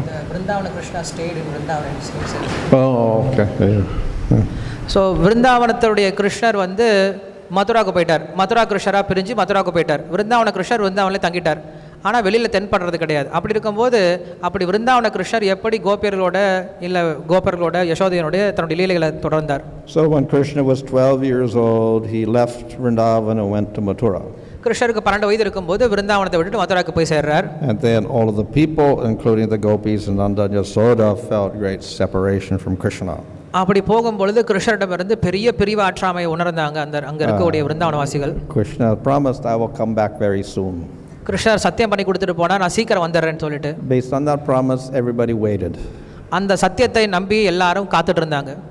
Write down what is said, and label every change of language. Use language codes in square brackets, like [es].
[en] the Vrindavana Krishna stayed in Vrindavana himself. Oh, okay. Yeah. [ta] So விருந்தாவனத்துடைய கிருஷ்ணர் வந்து மதுராவுக்கு போயிட்டார். மதுரா கிருஷ்ணரா பிரிஞ்சு மதுராவுக்கு போயிட்டார். விருந்தாவன கிருஷ்ணர் விருந்தாவனில் தங்கிட்டார். ஆனால் வெளியில் தென்படுறது கிடையாது. அப்படி இருக்கும்போது அப்படி விருந்தாவன கிருஷ்ணர் எப்படி கோபியர்களோட இல்லை கோபர்களோட யசோதையனுடைய தன்னுடைய லீலைகளை தொடர்ந்தார். [en] So when Krishna was 12 years old, he left Vrindavan and went to Mathura. [ta] கிருஷ்ணருக்கு 12 வயது இருக்கும்போது விருந்தாவனத்தை விட்டுட்டு மதுராவுக்கு போய் சேர்றார். [en] And then all of the people, including the gopis and Nanda and Yasoda, felt great separation from Krishna. [ta] அப்படி போகும்பொழுது கிருஷ்ணரிடமிருந்து பெரிய பிரிவாற்றாமை உணர்ந்தாங்க அந்த அங்க இருக்கக்கூடிய விருந்தாவனவாசிகள். [en] Krishna promised, I will come back very soon. [ta] கிருஷ்ணர் சத்தியம் பண்ணி கொடுத்துட்டு போனா நான் சீக்கிரம் வந்துடுறேன்னு சொல்லிட்டு. [en] Based on that promise, everybody waited. [ta] அந்த சத்தியத்தை நம்பி எல்லாரும் காத்துட்டு இருந்தாங்க.